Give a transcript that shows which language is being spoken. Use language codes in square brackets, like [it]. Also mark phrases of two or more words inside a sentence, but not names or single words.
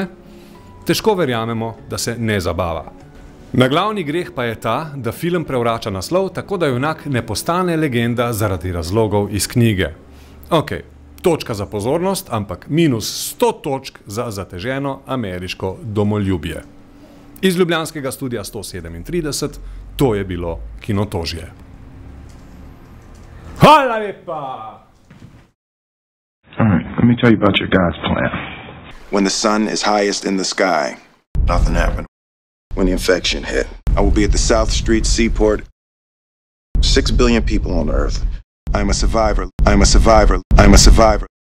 [sl] Težko verjamemo, da se ne zabava. Naglavni greh pa je ta, da film prevrača naslov, tako da junak ne postane legenda zaradi razlogov iz knjige. Ok, točka za pozornost, ampak minus 100 točk za zateženo ameriško domoljubje. Iz ljubljanskega studia 137, to je bilo Kinotožje. Hvala lepa! [en] All right, let me tell you about your God's plan. When the sun is highest in the sky, nothing happened. When the infection hit, I will be at the South Street Seaport. 6 billion people on Earth. I'm a survivor. I'm a survivor. I'm a survivor.